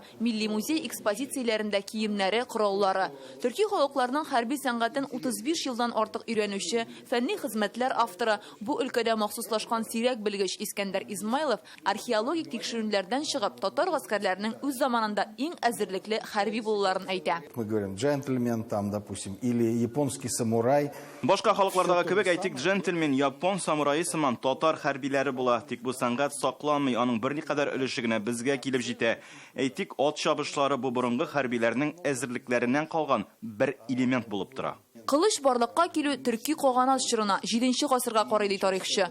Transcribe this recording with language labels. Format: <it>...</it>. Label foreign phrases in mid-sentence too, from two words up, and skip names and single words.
<tt>Милли музей экспозицияләрендә киемнәре, кораллары. Төрки халыкларының хәрби сәнгатен 35 елдан артык өйрәнүче, фәнни хезмәтләр авторы, бу өлкәдә махсуслашкан сирәк белгеч Искәндәр Измайлов археологик тикшерүләрдән чыгып, татар гаскәрләренең үз заманында иң әзерлекле хәрби булуларын әйтә.</tt> <ru>Мы говорим джентльмен там, допустим, или японский самурай.</ru> <tt>Башка халыклардагы кебек әйтик, джентльмен, япон самурайы сыман татар хәрбиләре була. Тик бу сәнгать сакланмый, аның берникадәр өлеше генә безгә килеп җитә. Әйтик, ат чабышлары бу борынгы хәрбиләрнең әзерлекләреннән калган бер элемент булып тора. Кылыч барлыкка килү төрки каганат чорына 7нче гасырга карый ди тарихчы.</tt>